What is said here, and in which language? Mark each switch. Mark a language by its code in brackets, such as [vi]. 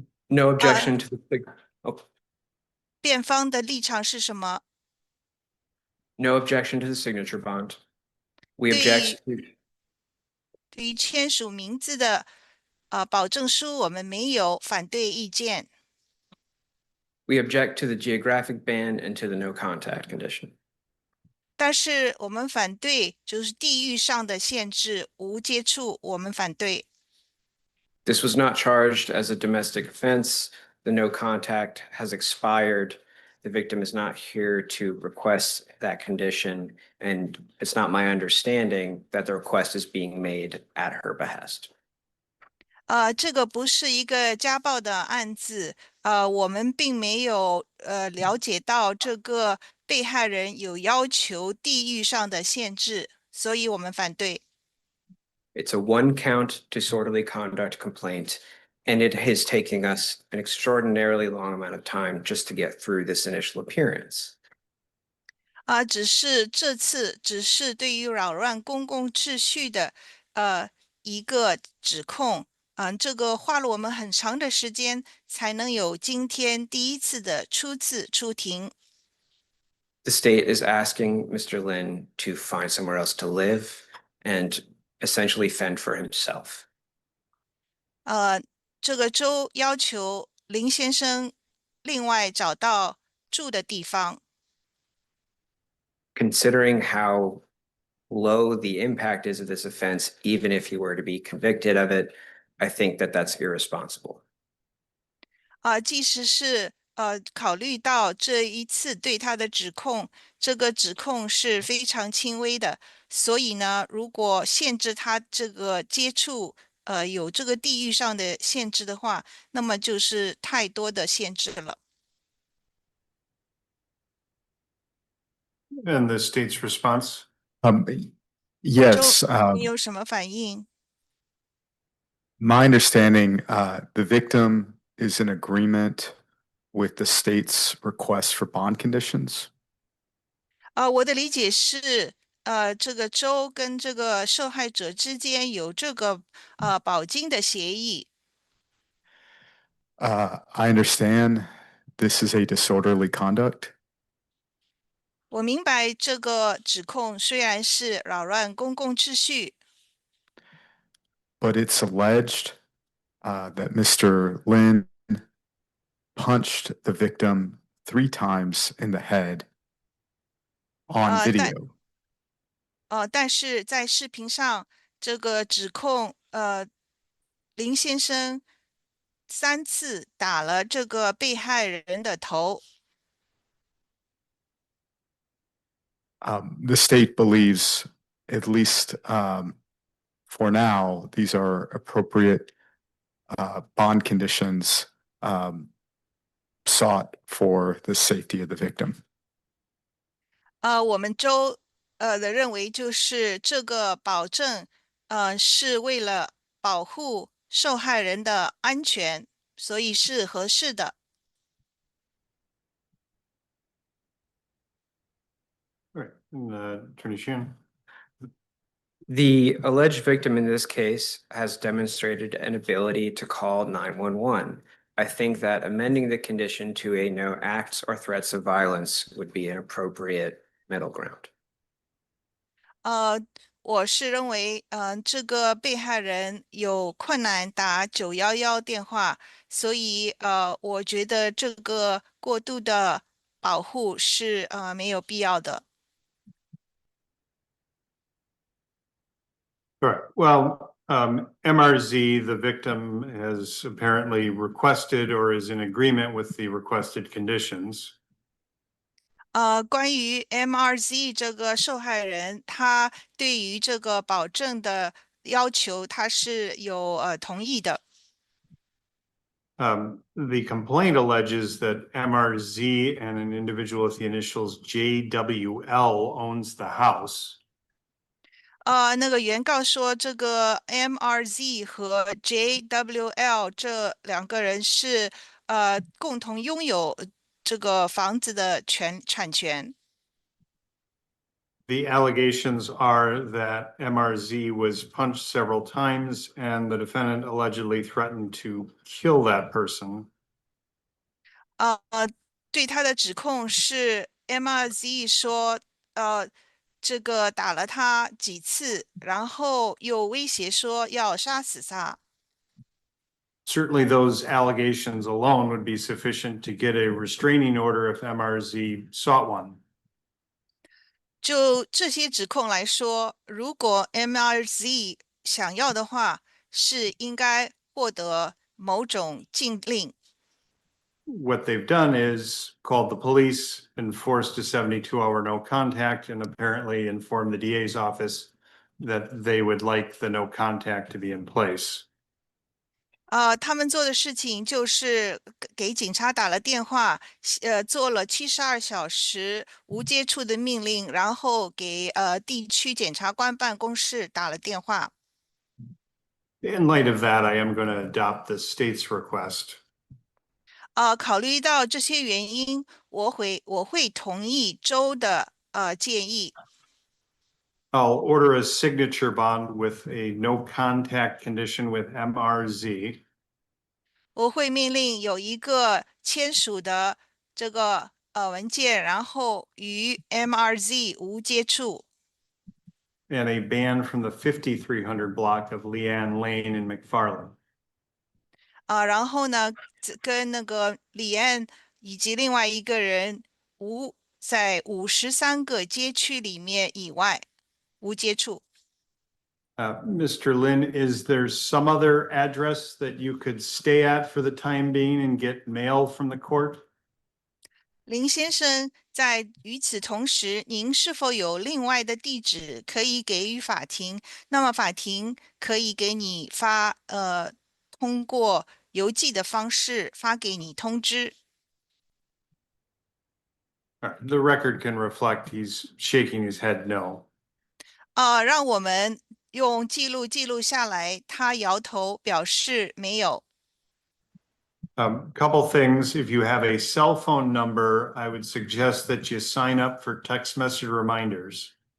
[en] No objection to the [zh] 辩方的立场是什么？ [en] No objection to the signature bond. We [zh] 对 [en] object to [zh] 对于签署名字的保证书，我们没有反对意见。 [en] we object to the geographic ban and to the no contact condition. [zh] 但是我们反对就是地域上的限制，无接触，我们反对。 [en] This was not charged as a domestic offense. The no contact has expired. The victim is not here to request that condition, and it's not my understanding that the request is being made at her behest. [zh] 这个不是一个家暴的案子，我们并没有了解到这个被害人有要求地域上的限制，所以我们反对。 [en] It's a one-count disorderly conduct complaint, and it is taking us an extraordinarily long amount of time just to get through this initial appearance. [zh] 只是这次只是对于扰乱公共秩序的一个指控，这个花了我们很长的时间才能有今天第一次的初次出庭。 [en] The state is asking Mr. Lin to find somewhere else to live and essentially fend for himself. [zh] 这个州要求林先生另外找到住的地方。 [en] Considering how low the impact is of this offense, even if he were to be convicted of it, I think that that's irresponsible. [zh] 即使是考虑到这一次对他的指控，这个指控是非常轻微的，所以呢，如果限制他这个接触，有这个地域上的限制的话，那么就是太多的限制了。 [en] And the state's response? Yes, [zh] 你有什么反应？ [en] my understanding, the victim is in agreement with the state's request for bond conditions. [zh] 我的理解是，这个州跟这个受害者之间有这个保金的协议。 [en] I understand this is a disorderly conduct. [zh] 我明白这个指控虽然是扰乱公共秩序， [en] But it's alleged that Mr. Lin punched the victim 3 times in the head on [zh] 但 [en] video. [zh] 但是在视频上，这个指控林先生3次打了这个被害人的头。 [en] The state believes, at least for now, these are appropriate bond conditions sought for the safety of the victim. [zh] 我们州的认为就是这个保证是为了保护受害人的安全，所以是合适的。 [en] Right. And, Attorney Sheehan? The alleged victim in this case has demonstrated an ability to call 911. I think that amending the condition to a no acts or threats of violence would be an appropriate middle ground. [zh] 我是认为，这个被害人有困难打911电话，所以我觉得这个过度的保护是没有必要的。 [en] Sure. Well, MRZ, the victim, has apparently requested or is in agreement with the requested conditions. [zh] 关于 MRZ 这个受害人，他对于这个保证的要求，他是有同意的。 [en] The complaint alleges that MRZ and an individual with the initials JWL owns the house. [zh] 那个原告说，这个 MRZ 和 JWL 这2个人是共同拥有这个房子的产权。 [en] The allegations are that MRZ was punched several times and the defendant allegedly threatened to kill that person. [zh] 对他的指控是 MRZ 说，这个打了他几次，然后又威胁说要杀死他。 [en] Certainly, those allegations alone would be sufficient to get a restraining order if MRZ sought one. [zh] 就这些指控来说，如果 MRZ 想要的话，是应该获得某种禁令。 [en] What they've done is called the police, enforced a 72-hour no contact, and apparently informed the DA's office that they would like the no contact to be in place. [zh] 他们做的事情就是给警察打了电话，做了72小时无接触的命令，然后给地区检察官办公室打了电话。 [en] In light of that, I am going to adopt the state's request. [zh] 考虑到这些原因，我会同意州的建议。 [en] I'll order a signature bond with a no contact condition with MRZ. [zh] 我会命令有一个签署的这个文件，然后与 MRZ 无接触。 [en] And a ban from the 5300 block of Leanne Lane in McFarland. [zh] 然后呢，跟那个李安以及另外一个人在53个街区里面以外无接触。 [en] Mr. Lin, is there some other address that you could stay at for the time being and get mail from the court? [zh] 林先生，在与此同时，您是否有另外的地址可以给予法庭？那么法庭可以给你通过邮寄的方式发给你通知。 [en] The record can reflect he's shaking his head no. [zh] 让我们用记录下来，他摇头表示没有。 [en] Couple things. If you have a cell phone number, I would suggest that you sign up for text message reminders.